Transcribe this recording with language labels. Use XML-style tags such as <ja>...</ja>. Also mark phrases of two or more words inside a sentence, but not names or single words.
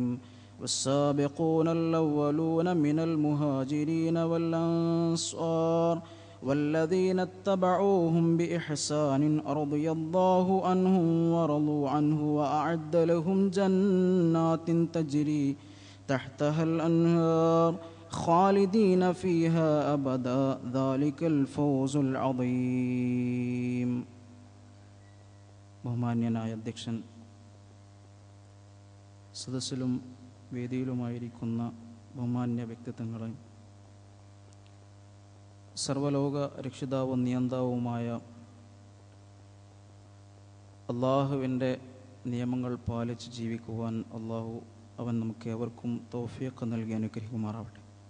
<ar>والسابقون الأولون من المهاجرين والأنصار والذين اتبعوهم بإحسان رضي الله عنهم ورضوا عنه وأعد لهم جنات تجري تحتها الأنهار خالدين فيها أبدا ذلك الفوز العظيم.</ar> <ml>ബഹുമാന്യനായ അധ്യക്ഷൻ, സദസ്സിലും വേദിയിലുമായിരിക്കുന്ന ബഹുമാന്യ വ്യക്തിത്വങ്ങളെ, സർവലോക രക്ഷിതാവും നിയന്താവുമായ അള്ളാഹുവിൻ്റെ നിയമങ്ങൾ പാലിച്ച് ജീവിക്കുവാൻ അവൻ നമുക്ക് ഏവർക്കും തൗഫീഖ് നൽകി അനുഗ്രഹിക്കുമാറാവട്ടെ.</ml>